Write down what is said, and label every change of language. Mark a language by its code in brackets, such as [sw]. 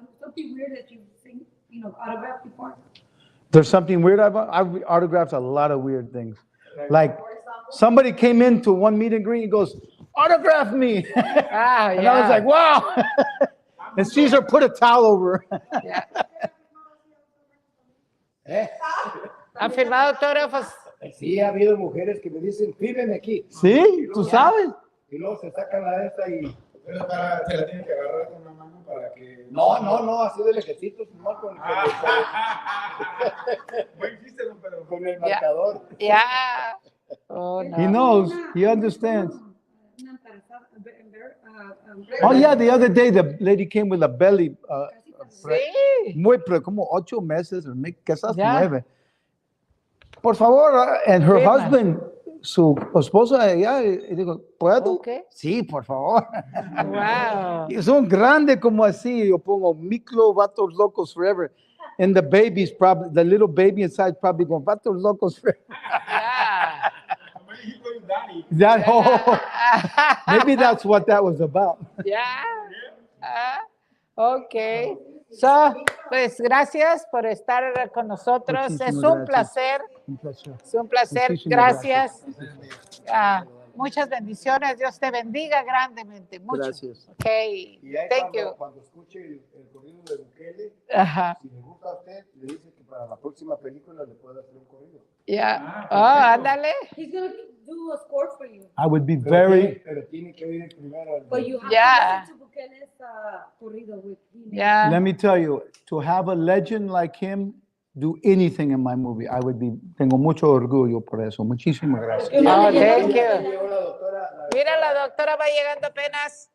[en] Something weird that you've seen, autographed before? There's something weird about I've autographed a lot of weird things. Like somebody came into one meet and greet and goes, autograph me. Ah, And I was like, wow. And Caesar put a towel over. [es] Ya. ¿Eh? ¿Han firmado autógrafos? Sí, ha habido mujeres que me dicen, fírmeme aquí. Sí, tú sabes. Y luego se sacan la de esta y... Pero se la tiene que agarrar con una mano para que... No, así de lejecitos, no Buen chiste, Don Pedro. con el marcador. Ya. Oh, no. [en] He knows. He understands. [es] Una embarazada, [en] Oh, yeah, the other day the lady came with a belly. [es] Sí. Como 8 meses, quizás Ya. 9. Por favor, [en] and her [es] Firma. [en] husband [es] su esposa allá y digo, ¿puedo? [en] Ok. [es] Sí, por favor. [en] Wow. [es] Y son grandes como así. Yo pongo Miklo, Vatos Locos Forever. [en] And the baby's probably, the little baby inside probably going, Vatos Locos Forever. Yeah. That whole, maybe that's what that was about. Yeah. Ok. [es] So, pues gracias por estar con nosotros. Muchísimas Es un gracias. placer. Un placer. Es un placer. Muchísimas Gracias. Muchas bendiciones. Dios te bendiga grandemente. Mucho. Gracias. [en] Ok. [es] Y ahí [en] Thank you. [es] cuando escuche el corrido de Bukele, Ajá. si le gusta a usted, le dice que para la próxima película le puede hacer un corrido. Ya. Oh, ándale. [en] He's going to do a score for you. I would be [es] Pero tiene que oír primero. [en] But you have Yeah. to listen to Bukele's corrido with him. [es] Ya. [en] Let me tell you, to have a legend like him do anything in my movie, I would be, [es] tengo mucho orgullo por eso. Muchísimas gracias. [en] Oh, thank you. [es] Llegó la doctora. Mira, la doctora va llegando apenas.